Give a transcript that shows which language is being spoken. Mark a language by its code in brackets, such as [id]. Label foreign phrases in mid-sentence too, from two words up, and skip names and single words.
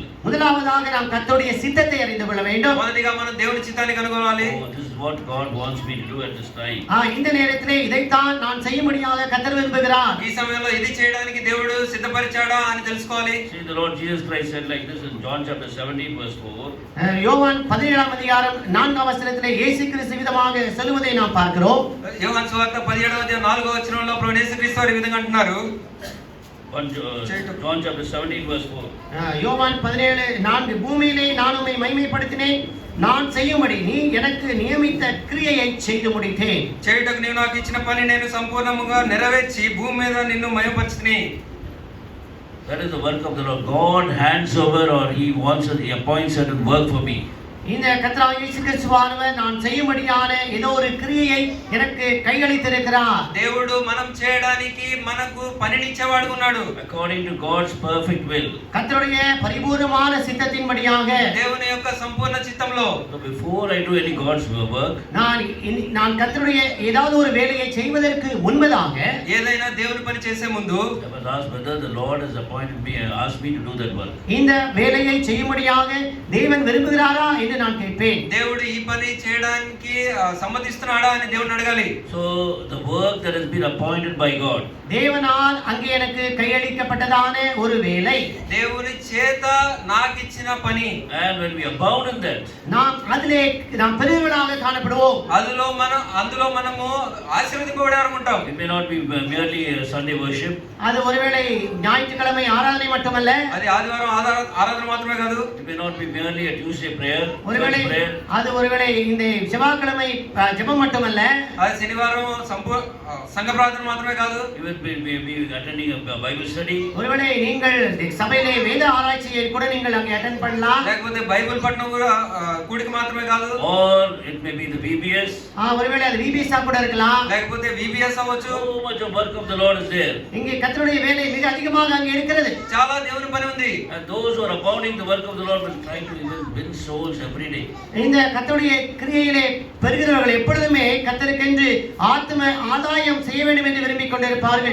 [ta] முதலாவதாக நாம் கர்த்தருடைய சித்தத்தை அறிந்து கொள்ள வேண்டும். [te] మొదటిగా మనం దేవుని చిత్తాన్ని కనుగొనాలి. [en] This is what God wants me to do at this time. [ta] இந்த நேரத்திலே இதைத்தான் நான் செய்ய முடியாத கர்த்தர் விரும்புகிறார். [te] ఈ సమయంలో ఇది చేయడానికి దేవుడు సిద్ధపరిచాడా అని తెలుసుకోవాలి. [en] See, the Lord Jesus Christ said like this in John chapter 17 verse 4. [ta] யோவான் 17ஆம் அதிகாரம் 4ஆம் வசனத்திலே இயேசு கிறிஸ்து விதமாக சொல்வதை நாம் பார்க்கிறோம். [te] யோவான் சுவார்త 17వ అధ్యాయం 4వ వచనంలో ప్రభువు యేసు క్రీస్తు వారు ఈ విధంగా అంటున్నారు. [en] John chapter 17 verse 4. [ta] யோவான் 17:4 பூமியிலே நான் உம்மை மகிமைப்படுத்தினேன், நான் செய்யும்படி நீ எனக்கு நியமித்த கிரியையை செய்து முடித்தேன். [te] చేయుటకు నీవు నాకు ఇచ్చిన పని నేను సంపూర్ణముగా నెరవేర్చి భూమి మీద నిన్ను మహిమపరచుతిని. [en] That is the work of the Lord. God hands over, or he appoints certain work for me. [ta] இந்த கர்த்தராகிய இயேசு கிறிஸ்துவானவர் நான் செய்யும்படியான ஏதோ ஒரு கிரியையை எனக்கு கையளித்திருக்கிறார். [te] దేవుడు మనం చేయడానికి మనకు పనినిచ్చేవాడు ఉన్నాడు. [en] according to God's perfect will. [ta] கர்த்தருடைய பரிபூர்ணமான சித்தத்தின்படியாக [te] దేవుని యొక్క సంపూర్ణ చిత్తంలో [en] So before I do any God's work, [ta] நான் கர்த்தருடைய ஏதாவது ஒரு வேலையை செய்வதற்கு முன்பதாக [te] ఏదైనా దేవుని పని చేసే ముందు [en] I must ask whether the Lord has appointed me and asked me to do that work. [ta] இந்த வேலையை செய்யும்படியாக தேவன் விரும்புகிறாரா என்று நான் கேட்பேன். [te] దేవుడు ఈ పని చేయడానికి సమ్మతిస్తున్నాడా అని దేవుని అడగాలి. [en] So the work that has been appointed by God, [ta] தேவனால் அங்கே எனக்கு கையளிக்கப்பட்டதான ஒரு வேலை, [te] దేవుని చేత నాకు ఇచ్చిన పని, [en] and when we abound in that, [ta] நாம் பெருமையாக காணப்படுவோம். [te] అందులో మనము ఆశీర్వదింపబడేవారు ఉంటాం. [en] it may not be merely a Sunday worship. [ta] அது ஒருவேளை ஞாயிற்றுக்கிழமை ஆராதனை மட்டுமல்ல, [te] అది ఆదివారం ఆరాధన మాత్రమే కాదు. [en] It may not be merely a Tuesday prayer. [ta] ஒருவேளை அது ஒருவேளை இந்த செவ்வாய்க்கிழமை ஜெபம் மட்டுமல்ல, [te] అది శనివారం సంఘ ప్రార్థన మాత్రమే కాదు. [en] You will be attending a Bible study. [ta] ஒருவேளை நீங்கள் சபையிலே வேத ஆராய்ச்சியை கூட நீங்கள் அங்கே அட்டெண்ட் பண்ணலாம். [te] లేకపోతే బైబిల్ పఠనం కూడా కూడిక మాత్రమే కాదు. [en] Or it may be the VBS. [ta] ஒருவேளை அது VBS கூட இருக்கலாம். [te] లేకపోతే VBS అవ్వచ్చు. [en] So much of work of the Lord is there. [ta] இங்கே கர்த்தருடைய வேலை மிக அதிகமாக அங்கே இருக்கிறது. [te] చాలా దేవుని పని ఉంది. [en] And those who are abounding the work of the Lord will try to win souls every day. [ta] இந்த கர்த்தருடைய கிரியையிலே பெறுகிறவர்கள் எப்பொழுதுமே கர்த்தருக்கென்று ஆத்ம ஆதாயம் செய்ய வேண்டும் என்று விரும்பிக் கொண்டிருப்பார்கள்.